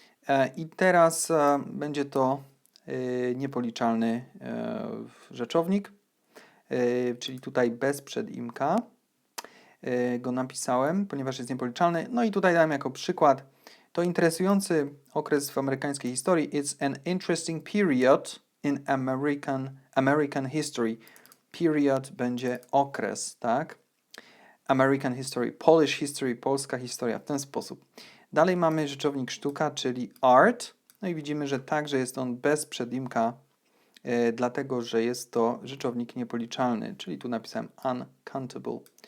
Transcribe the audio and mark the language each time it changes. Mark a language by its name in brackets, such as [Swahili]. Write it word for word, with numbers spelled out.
[Polish] E, I teraz e, będzie to e, niepoliczalny e, rzeczownik, e, czyli tutaj bez przedimka e, go napisałem, ponieważ jest niepoliczalny. No i tutaj dałem jako przykład. To interesujący okres w amerykańskiej historii. [English] It's an interesting period in American, American history. [Polish] Period będzie okres, tak? [English] American history, Polish history, [Polish] polska historia, w ten sposób. Dalej mamy rzeczownik sztuka, czyli art. No i widzimy, że także jest on bez przedimka, e, dlatego, że jest to rzeczownik niepoliczalny, czyli tu napisałem uncountable.